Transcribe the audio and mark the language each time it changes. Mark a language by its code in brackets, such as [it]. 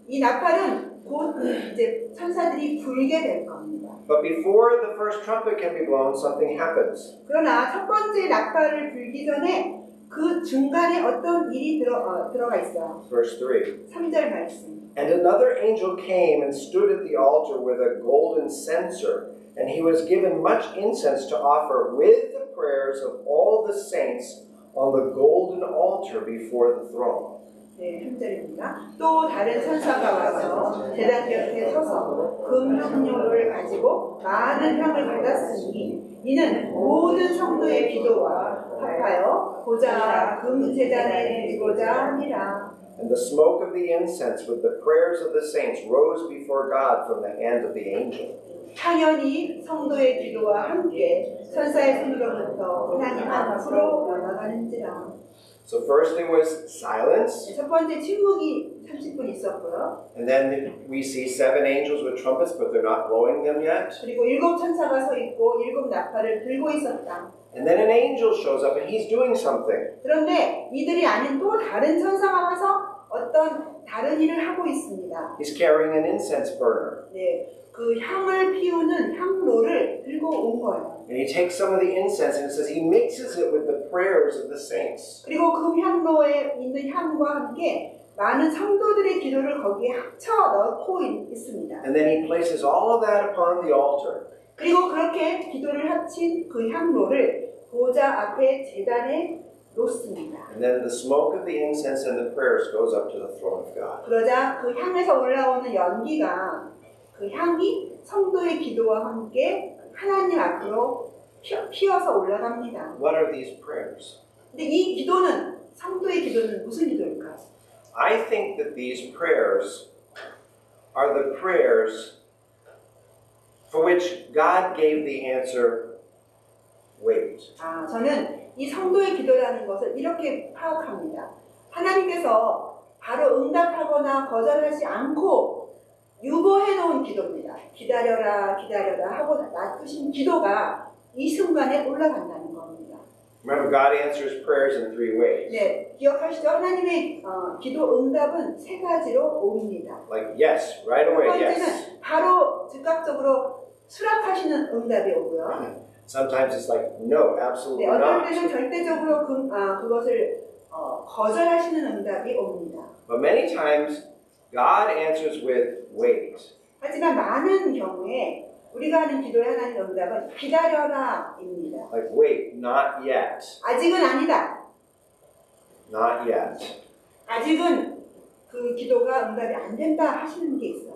[ko] 이 나팔은 곧 이제 천사들이 불게 될 겁니다. [en] But before the first trumpet can be blown, something happens. [ko] 그러나 첫 번째 나팔을 불기 전에 그 중간에 어떤 일이 들어가 있어요. [en] Verse 3. [ko] 3절 말씀. [en] And another angel came and stood at the altar with a golden censer, and he was given much incense to offer with the prayers of all the saints on the golden altar before the throne. [ko] 네, 3절입니다. 또 다른 천사가 와서 제단 곁에 서서 금향료를 가지고 많은 향을 받았으니 이는 모든 성도의 기도와 합하여 보좌 금제단에 드리고자 함이라. [en] And the smoke of the incense with the prayers of the saints rose before God from the hand of the angel. [ko] 향연이 성도의 기도와 함께 천사의 손으로부터 하나님 앞으로 올라가는지라. [en] So first there was silence, [ko] 첫 번째 침묵이 30분 있었고요. [en] and then we see seven angels with trumpets, but they're not blowing them yet. [ko] 그리고 7 천사가 서 있고 7 나팔을 들고 있었다. [en] And then an angel shows up and he's doing something. [ko] 그런데 이들이 아닌 또 다른 천사가 와서 어떤 다른 일을 하고 있습니다. [en] He's carrying an incense burner. [ko] 네, 그 향을 피우는 향로를 들고 온 거예요. [en] And he takes some of the incense and it says he mixes it with the prayers of the saints. [ko] 그리고 그 향로에 있는 향과 함께 많은 성도들의 기도를 거기에 합쳐 넣고 있습니다. [en] And then he places all of that upon the altar. [ko] 그리고 그렇게 기도를 합친 그 향로를 보좌 앞에 제단에 놓습니다. [en] And then the smoke of the incense and the prayers goes up to the throne of God. [ko] 그러자 그 향에서 올라오는 연기가 그 향이 성도의 기도와 함께 하나님 앞으로 피어서 올라갑니다. [en] What are these prayers? [ko] 근데 이 기도는 성도의 기도는 무슨 기도일까요? [en] I think that these prayers are the prayers for which God gave the answer, wait. [ko] 저는 이 성도의 기도라는 것을 이렇게 파악합니다. 하나님께서 바로 응답하거나 거절하지 않고 유보해 놓은 기도입니다. 기다려라 기다려라 하고 놔두신 기도가 이 순간에 올라간다는 겁니다. [en] Remember, God answers prayers in three ways. [ko] 네, 기억하시죠? 하나님의 기도 응답은 세 가지로 옵니다. [en] Like, yes, right [ko] 첫 [en] away, [ko] 번째는 [en] yes. [ko] 바로 즉각적으로 수락하시는 응답이 오고요. [en] Sometimes it's like, no, [ko] 네, [en] absolutely [ko] 어떨 때는 [en] not. [ko] 절대적으로 그것을 거절하시는 응답이 옵니다. [en] But many times, God answers with wait. [ko] 하지만 많은 경우에 우리가 하는 기도의 하나님 응답은 기다려라입니다. [en] Like, wait, not yet. [ko] 아직은 아니다. [en] Not yet. [ko] 아직은 그 기도가 응답이 안 된다 하시는 게 있어요.